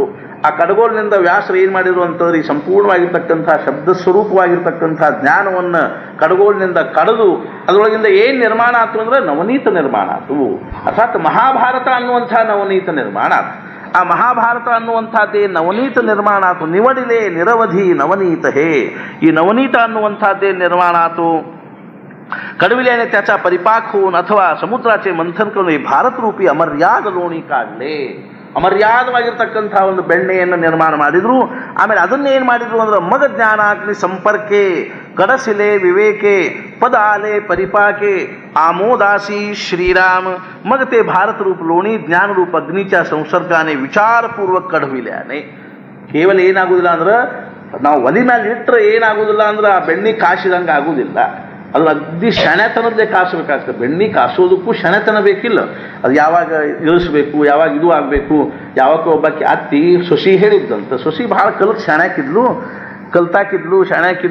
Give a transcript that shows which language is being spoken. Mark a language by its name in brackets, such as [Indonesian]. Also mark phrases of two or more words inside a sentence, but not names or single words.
[Kannada] ಆ ಕಡಗೋಲಿನಿಂದ ವ್ಯಾಸರು ಏನು ಮಾಡಿದ್ರು ಅಂತಂದ್ರೆ ಈ ಸಂಪೂರ್ಣವಾಗಿರ್ತಕ್ಕಂಥ ಶಬ್ದ ಸ್ವರೂಪವಾಗಿರ್ತಕ್ಕಂಥ ಜ್ಞಾನವನ್ನು ಕಡಗೋಲಿನಿಂದ ಕಡಿದು ಅದರೊಳಗಿಂದ ಏನು ನಿರ್ಮಾಣ ಆಯ್ತು ಅಂದರೆ ನವನೀತ ನಿರ್ಮಾಣ ಆಯ್ತು. ಅರ್ಥಾತ್ ಮಹಾಭಾರತ ಅನ್ನುವಂಥ ನವನೀತ ನಿರ್ಮಾಣ ಆಯ್ತು. ಆ ಮಹಾಭಾರತ ಅನ್ನುವಂಥದ್ದೇ ನವನೀತ ನಿರ್ಮಾಣ ಆಯ್ತು. [Marathi] निवडिले निरवधी नवनीत हे. [Kannada] ಈ ನವನೀತ ಅನ್ನುವಂಥದ್ದೇ ನಿರ್ಮಾಣ ಆಯ್ತು. [Marathi] कडविल्याने त्याचा परिपाक होऊन अथवा समुद्राचे मंथन करून भारत रूपी अमर्याद लोणी काढले. [Kannada] ಅಮರ್ಯಾದವಾಗಿರ್ತಕ್ಕಂಥ ಒಂದು ಬೆಣ್ಣೆಯನ್ನು ನಿರ್ಮಾಣ ಮಾಡಿದ್ರು. ಆಮೇಲೆ ಅದನ್ನೇನು ಮಾಡಿದ್ರು ಅಂದ್ರೆ [Marathi] मग ज्ञानाग्नी संपर्के कढसिले विवेके पद आले परिपाके आमोदासी श्रीराम. मग ते भारत रूप लोणी ज्ञान रूप अग्नीच्या संसर्गाने विचारपूर्वक कढविल्याने. [Kannada] ಕೇವಲ ಏನಾಗುವುದಿಲ್ಲ ಅಂದ್ರೆ ನಾವು ಒಲಿ ಮೇಲೆ ಇಟ್ಟರೆ ಏನಾಗುವುದಿಲ್ಲ ಅಂದ್ರೆ ಆ ಬೆಣ್ಣೆ ಕಾಸಿದಂಗೆ ಆಗುವುದಿಲ್ಲ. ಅದು ಅಗ್ದಿ ಶಣೆತನದ್ದೇ ಕಾಸಬೇಕಾಗ್ತದೆ. ಬೆಣ್ಣೆ ಕಾಸೋದಕ್ಕೂ ಶಣೆತನ ಬೇಕಿಲ್ಲ. ಅದು ಯಾವಾಗ ಇಳಿಸ್ಬೇಕು, ಯಾವಾಗ ಇದು ಆಗಬೇಕು. ಯಾವಾಗ ಒಬ್ಬಾಕಿ ಅತ್ತಿ ಸೊಸಿ ಹೇಳಿದ್ದಂತ, ಸೊಸಿ ಭಾಳ ಕಲ್ತಾಕಿದ್ಲು ಶಾಣ್ಯಾಕಿದ್ಲು.